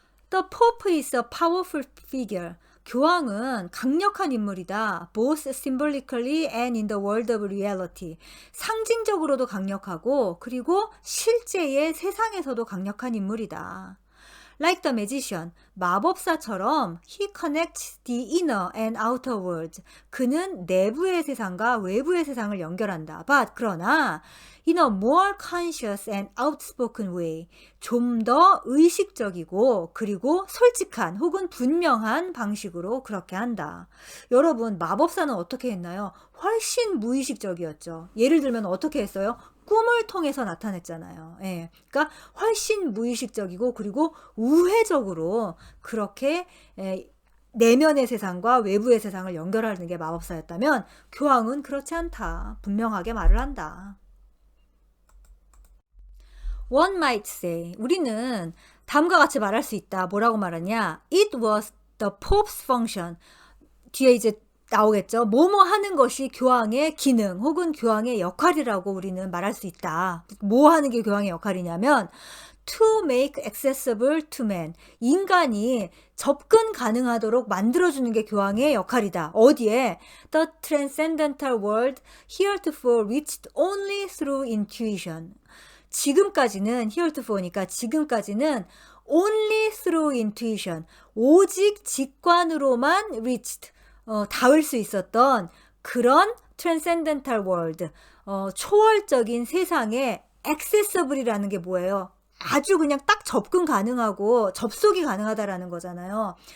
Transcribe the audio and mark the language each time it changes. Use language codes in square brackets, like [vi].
[en] The Pope is a powerful figure. [ko] 교황은 강력한 인물이다. [en] Both symbolically and in the world of reality. [ko] 상징적으로도 강력하고 그리고 실제의 세상에서도 강력한 인물이다. [en] Like the magician, [ko] 마법사처럼 [en] he connects the inner and outer world. [ko] 그는 내부의 세상과 외부의 세상을 연결한다. [en] But [ko] 그러나 [en] in a more conscious and outspoken way. [ko] 좀 더 의식적이고 그리고 솔직한 혹은 분명한 방식으로 그렇게 한다. 여러분 마법사는 어떻게 했나요? 훨씬 무의식적이었죠. 예를 들면 어떻게 했어요? 꿈을 통해서 나타냈잖아요. 그러니까 훨씬 무의식적이고 그리고 우회적으로 그렇게 내면의 세상과 외부의 세상을 연결하는 게 마법사였다면 교황은 그렇지 않다. 분명하게 말을 한다. [en] One might say [ko] 우리는 다음과 같이 말할 수 있다. 뭐라고 말하냐? [en] It was the Pope's function. [ko] 뒤에 이제 나오겠죠. 뭐뭐 하는 것이 교황의 기능 혹은 교황의 역할이라고 우리는 말할 수 있다. 뭐 하는 게 교황의 역할이냐면 [en] to make accessible to man. [ko] 인간이 접근 가능하도록 만들어주는 게 교황의 역할이다. 어디에? [en] The transcendental world heretofore reached only through intuition. [ko] 지금까지는 heretofori니까 지금까지는 [en] only through intuition. [ko] 오직 직관으로만 reached. 닿을 수 있었던 그런 [en] transcendental world, [ko] 초월적인 세상의 accessible이라는 게 뭐예요? 아주 그냥 딱 접근 가능하고 접속이 가능하다라는 거잖아요.